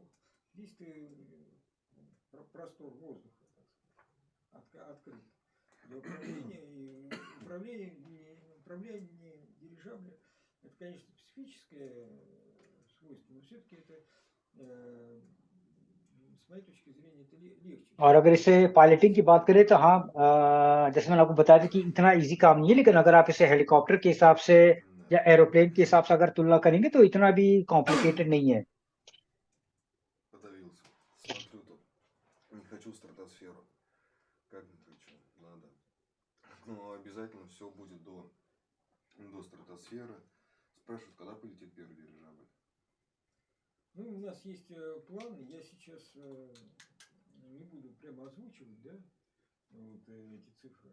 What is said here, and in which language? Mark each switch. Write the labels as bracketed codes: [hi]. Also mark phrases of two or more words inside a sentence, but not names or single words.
[ru] Здесь ты простор воздуха, так сказать, открыт для управления. И управление дирижабля это, конечно, специфическое свойство, но все-таки это с моей точки зрения это легче, [hi] और [ru] чем [hi] अगर इसे पायलटिंग की बात करें तो हाँ, जैसे मैंने आपको बताया था कि इतना इजी काम नहीं है, लेकिन अगर आप इसे हेलीकॉप्टर के हिसाब से [ru] Да. [hi] या एरोप्लेन के हिसाब से अगर तुलना करेंगे तो इतना भी कॉम्प्लिकेटेड नहीं है। [ru] Подавился. Смотрю тут. Не хочу стратосферу. Как не хочу? Надо. Но обязательно все будет до стратосферы. Спрашивают, когда полетит первый дирижабль. Ну, у нас есть планы, я сейчас не буду прямо озвучивать, да, вот эти цифры.